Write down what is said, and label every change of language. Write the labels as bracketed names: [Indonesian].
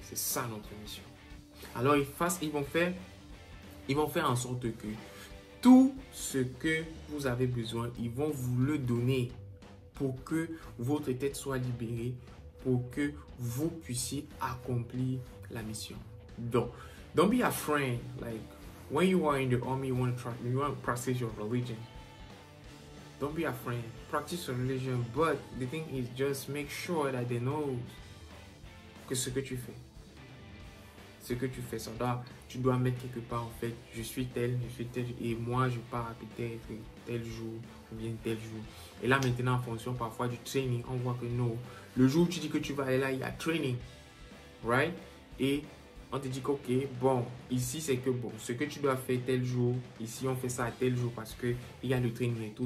[French] C'est ça notre mission. Alors, ils vont faire en sorte que tout ce que vous avez besoin, ils vont vous le donner pour que votre tête soit libérée, pour que vous puissiez accomplir la mission. [English] Donc, don't be afraid. Like, when you are in the army, you want to practice your religion. Don't be afraid. Practice your religion, but the thing is just make sure that they know [French] que ce que tu fais. ce que tu fais. Tu dois mettre quelque part en fait, je suis tel, et moi je pars peut-être tel jour ou bien tel jour. Et là maintenant, en fonction parfois du training, on voit que non, le jour où tu dis que tu vas aller là, il y a training, right? Et on te dit que ok, bon, ici c'est que bon, ce que tu dois faire tel jour, ici on fait ça à tel jour parce qu'il y a le training et tout.